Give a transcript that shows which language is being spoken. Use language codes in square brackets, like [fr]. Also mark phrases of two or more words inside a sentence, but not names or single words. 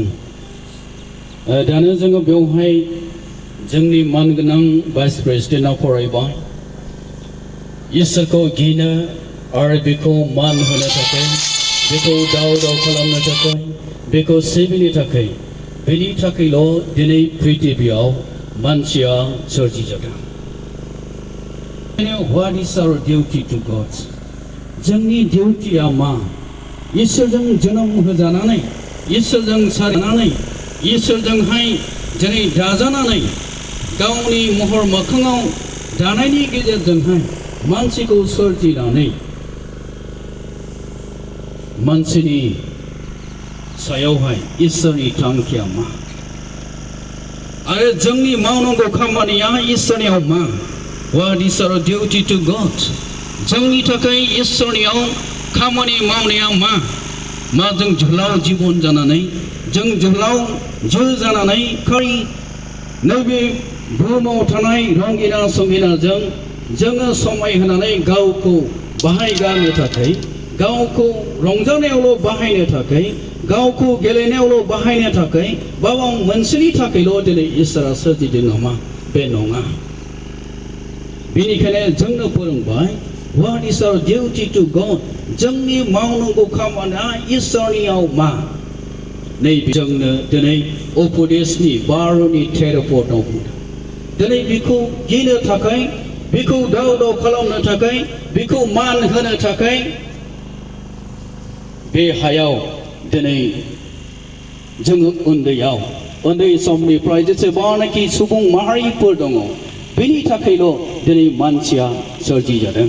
[brx] दानो जोङो बेवहाय जोंनि मानगोनां [en] vice president [brx] फरायबाय इसोरखौ गिनो आरो बेखौ मान होनो थाखाय, बेखौ दाव दाव खालामनो थाखाय, बेखौ सिबिनो थाखाय, बेनि थाखायल' दिनै पृथिबियाव मानसिया सोरजिजादों। [en] What is our duty to God? [brx] जोंनि डिउटिया मा? इसोरजों जोनोम होजानानै, इसोरजों सारजानानै, इसोरजोंहाय दिनै दाजानानै गावनि महर मोखाङाव दानायनि गेजेरजोंहाय मानसिखौ सोरजिनानै मानसिनि सायावहाय इसोरनि थांखिया मा आरो जोंनि मावनांगौ खामानिया इसोरनियाव मा? [en] What is our duty to God? [brx] जोंनि थाखाय इसोरनियाव खामानि मावनाया मा? मा जों जोहोलाव जिबन जानानै, जों जोहोलाव जो जानानै नैबे बुहुमाव थानाय रंगिना संगिनाजों जोङो समायहोनानै गावखौ बाहायगारनो थाखाय, गावखौ रंजानायावल' बाहायनो थाखाय, गावखौ गेलेनायावल' बाहायनो थाखाय बाबा मोनसेनि थाखायल' दिनै इसोरा सोरजिदों नामा? बे नङा। बेनिखायनो जोंनो फोरोंबाय [en] What is our duty to God? [brx] जोंनि मावनांगौ खामानिया इसोरनियाव मा? नैबे जोंनो दिनै उपदेशनि 12नि 13 पदआव बुंदों। दिनै बेखौ गिनो थाखाय, बेखौ दाव दाव खालामनो थाखाय, बेखौ मान होनो थाखाय बे हायाव दिनै जोङो उन्दै समनिफ्राय जेसेबांनाखि सुबुं माहारिफोर दङ, बेनि थाखायल' दिनै मानसिया सोरजिजादों।